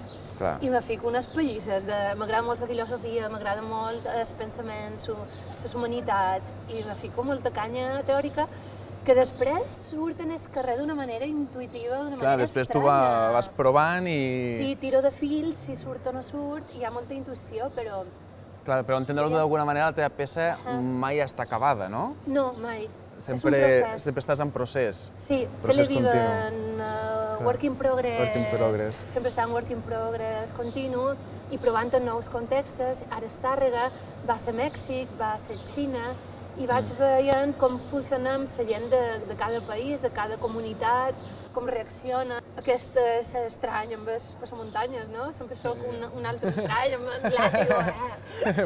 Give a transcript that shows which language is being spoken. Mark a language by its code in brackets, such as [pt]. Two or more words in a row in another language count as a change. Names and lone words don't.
[ca] I me fico unes pallisses, m'agrada molt la filosofia, m'agrada molt els pensaments, les humanitats, i me fico molta canya teòrica que després surt en el carrer d'una manera intuïtiva, d'una manera després estranya. tu vas provant i... Sí, tiro de fils, si surt o no surt, hi ha molta intuïció, però... Clar, però entendre-ho d'alguna manera, la teva peça mai està acabada, no? No, mai. Sempre estàs en procés. Sí, que li diuen [en] work in progress, [ca] sempre està en [en] work in progress [ca] continu i provant en nous contextos. Ara és Tàrrega, va ser Mèxic, va ser Xina, i vaig veient com funciona amb la gent de cada país, de cada comunitat, com reacciona. Aquest és estrany amb les passamuntanyes, no? Sempre soc un altre estrany amb el làtigo.